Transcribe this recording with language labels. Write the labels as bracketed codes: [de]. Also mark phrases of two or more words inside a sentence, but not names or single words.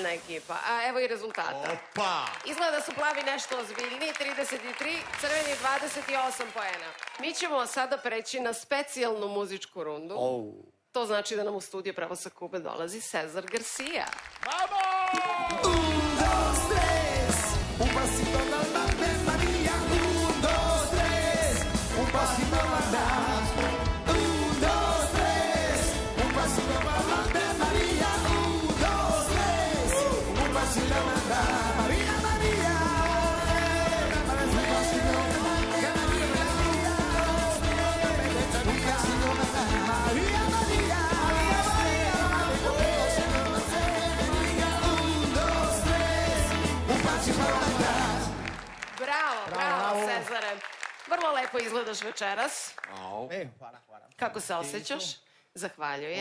[sr] ekipa. A evo i rezultata. Opa! Izgleda da su plavi nešto ozbiljniji, 33, crveni 28 poena. Mi ćemo sada preći na specijalnu muzičku rundu. To znači da nam u studiju pravo sa Kube dolazi Cezar Garcia. Vamo! [es] Un, dos, tres, un pasito andante María. Un, dos, tres, un pasito andante. Un, dos, tres, un pasito andante María. Un, dos, tres, un pasito andante María, María. Un pasito andante María. Un pasito andante María, María. [sr] Bravo, Cezare. Vrlo lepo izgledaš večeras. Hvala. Kako se osjećaš? Zahvaljujem.